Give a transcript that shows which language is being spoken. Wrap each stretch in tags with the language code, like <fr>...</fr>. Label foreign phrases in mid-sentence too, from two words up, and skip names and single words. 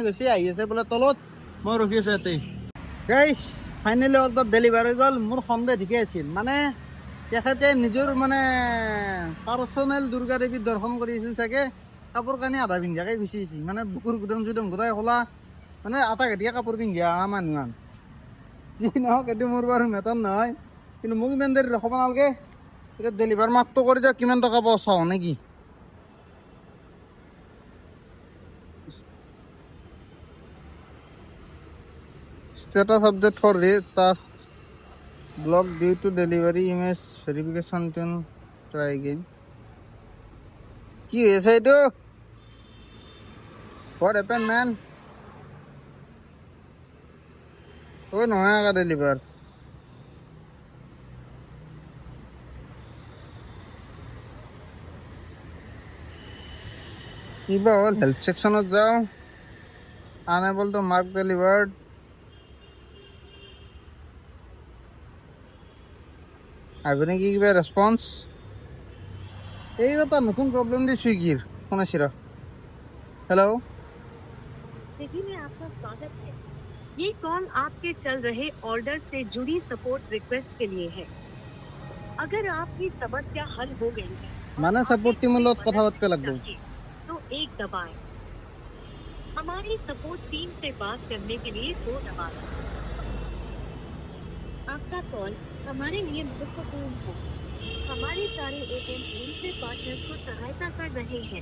<as>গৈছে আহি আছে বোলে তলত মই ৰখি আছোঁ ইয়াতে গাইছ ফাইনেলি অৰ্ডাৰ ডেলিভাৰ হৈ গ'ল মোৰ সন্দেহ ঠিকে আছিল মানে তেখেতে নিজৰ মানে পাৰ্চনেল দুৰ্গা দেৱীৰ দৰ্শন কৰি আছিল চাগে কাপোৰ কানি আধা পিন্ধাকৈ গুচি আহিছে মানে বুকুৰ গুদম চুদম গোটাই খোলা মানে আটা ঘাটিয়া কাপোৰ পিন্ধি অহা মানুহ যি নহওক এইটো মোৰ বাৰু মেটাৰ নহয় কিন্তু মোক ইমান দেৰি ৰখাব নালাগে এতিয়া ডেলিভাৰ মাৰ্কটো কৰি দিয়ক কিমান টকা পাওঁ চাওঁ নেকি</as> <en>status update for task block due to delivery image verification to try again</en> <as>কি হৈছে এইটো</as> <en>what happened man</en> <as>ঐ নহয় আকৌ ডেলিভাৰ কিবা হ'ল</as> <en>help section</en> <as>যাওঁ</as> <en>unable to mark delivered</en> <as>আহিব নেকি কিবা ৰেছপন্স এই এটা নতুন প্ৰব্লেম দি ছুইগিৰ শুনাইছি ৰ হেল্ল'</as> <hi>स्विगी में आपका स्वागत है। ये कॉल आपके चल रहे ऑर्डर से जुड़ी सपोर्ट रिक्वेस्ट के लिए है। अगर आपकी समस्या हल हो गई है</hi> <as>মানে ছাপোৰ্ট টিমৰ লগত কথা পাতিব লাগিব</as> <hi>तो एक दबाएं। हमारी सपोर्ट टीम से बात करने के लिए 2 दबाएं। आपका कॉल हमारे लिए महत्वपूर्ण है। हमारे सारे एजेंट टीम से पार्टनर्स को सहायता कर रहे हैं।</hi>